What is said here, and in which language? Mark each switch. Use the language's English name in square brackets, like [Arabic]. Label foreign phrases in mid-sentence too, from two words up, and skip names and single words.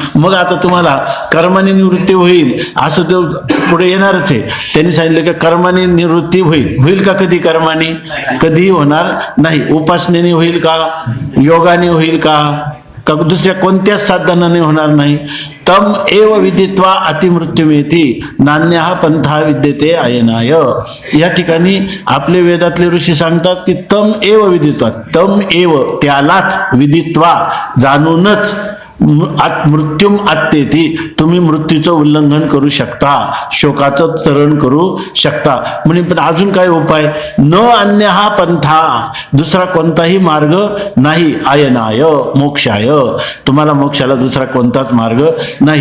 [Marathi] मग आता तुम्हाला कर्माने निवृत्ती होईल असं तो पुढे येणारच आहे. त्यांनी सांगितलं की कर्माने निवृत्ती होईल का? कधी कर्माने कधी होणार नाही. उपासनेने होईल का? योगाने होईल का? दुसऱ्या कोणत्याच साधनाने होणार नाही. [Sanskrit] तम एव विदित्वा अतिमृत्युमेती नान्यः पंथा विद्यते अयनाय. [Marathi] या ठिकाणी आपले वेदातले ऋषी सांगतात की [Sanskrit] तम एव विदित्वा, तम एव [Marathi] त्यालाच, विदित्वा जाणूनच, [Sanskrit] मृत्युम आत्तेती [Marathi] तुम्ही मृत्यूचं उल्लंघन करू शकता, शोकाचं तरण करू शकता. म्हणजे पण अजून काय उपाय? न अन्य हा पंथा, दुसरा कोणताही मार्ग नाही. आयनाय मोक्षाय, तुम्हाला मोक्षाला दुसरा कोणताच मार्ग नाही.